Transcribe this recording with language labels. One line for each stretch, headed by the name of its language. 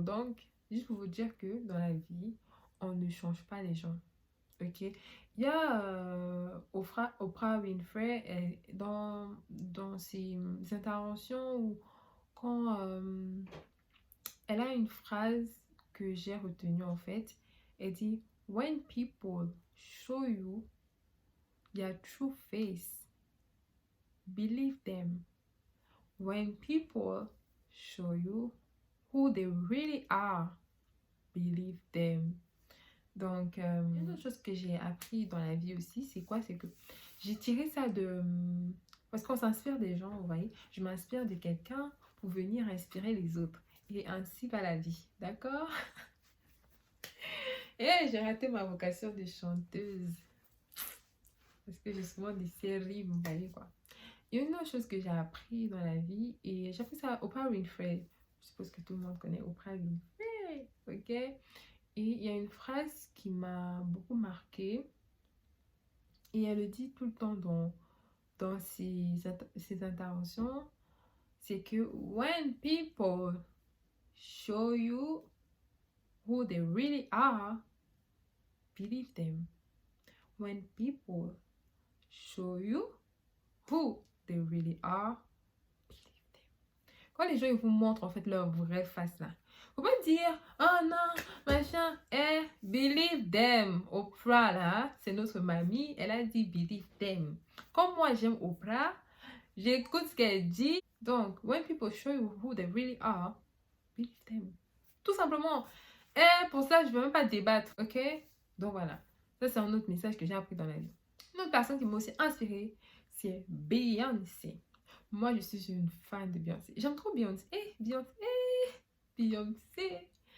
French: Donc, juste pour vous dire que dans la vie, on ne change pas les gens. Ok? Il y a Oprah Winfrey dans ses interventions où quand elle a une phrase que j'ai retenue en fait. Elle dit:
English: When people show you their true face, believe them. When people show you who they really are, believe them.
French: Donc, une autre chose que j'ai appris dans la vie aussi, c'est quoi? C'est que j'ai tiré ça de... Parce qu'on s'inspire des gens, vous voyez. Je m'inspire de quelqu'un pour venir inspirer les autres. Et ainsi va la vie, d'accord? Et j'ai raté ma vocation de chanteuse. Parce que j'ai souvent des séries, vous voyez quoi. Il y a une autre chose que j'ai appris dans la vie, et j'ai appris ça à Oprah Winfrey. Je suppose que tout le monde connaît Oprah Winfrey, ok? Et il y a une phrase qui m'a beaucoup marquée, et elle le dit tout le temps dans ses interventions, c'est que
English: when people show you who they really are, believe them. When people show you who they really are, believe them.
French: Quand les gens ils vous montrent en fait leur vraie face là, faut pas dire oh non machin,
English: believe them.
French: Oprah là, c'est notre mamie, elle a dit
English: believe them.
French: Comme moi j'aime Oprah, j'écoute ce qu'elle dit. Donc
English: when people show you who they really are, believe them.
French: Tout simplement. Et pour ça je vais même pas débattre, ok? Donc voilà, ça c'est un autre message que j'ai appris dans la vie. Une autre personne qui m'a aussi inspirée, c'est Beyoncé. Moi, je suis une fan de Beyoncé. J'aime trop Beyoncé. Beyoncé.